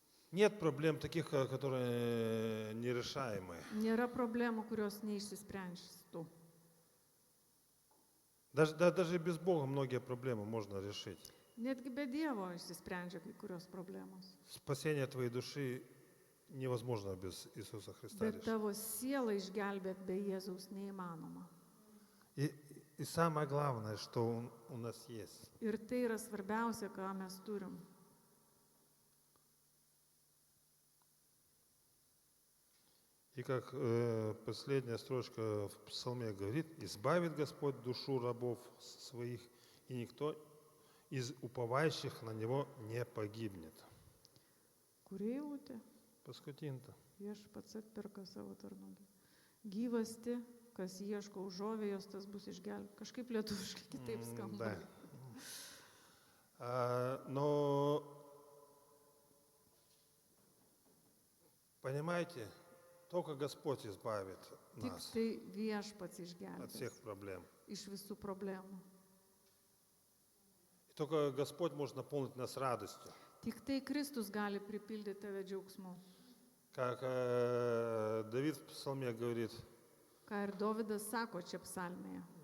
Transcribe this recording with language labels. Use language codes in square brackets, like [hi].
[ru] Нет проблем таких, которые нерешаемые. [lt] Nėra problemų, kurios neišsispręstų. [ru] Даже без Бога многие проблемы можно решить. [lt] Netgi be Dievo išsisprendžia kai kurios problemos. [ru] Спасение твоей души невозможно без Иисуса Христа [lt] Bet [ru] решить. [lt] tavo sielą išgelbėt be Jėzaus neįmanoma. [ru] И самое главное, что у нас есть. [lt] Ir tai yra svarbiausia, ką mes turim. [ru] И как последняя строчка в псалме говорит, «Избавит Господь душу рабов своих, и никто из уповающих на Него не погибнет». [lt] Kuri eilutė? Paskutinta. Viešpats atperka savo tarnų. Gyvasti, kas ieško užuovėjos, tas bus išgelbėtas. Kažkaip lietuviškai kitaip skamba. [ru] Да. Но, понимаете, только Господь избавит [lt] Tik [ru] нас [lt] tai viešpats [ru] от всех [lt] išgelbės [ru] проблем. [lt] iš visų problemų. [ru] И только Господь может наполнить нас радостью. [lt] Tik tai Kristus gali pripildyti tave džiaugsmu. [ru] Как Давид в псалме говорит, [lt] Ką ir Dovydas sako čia psalmėje.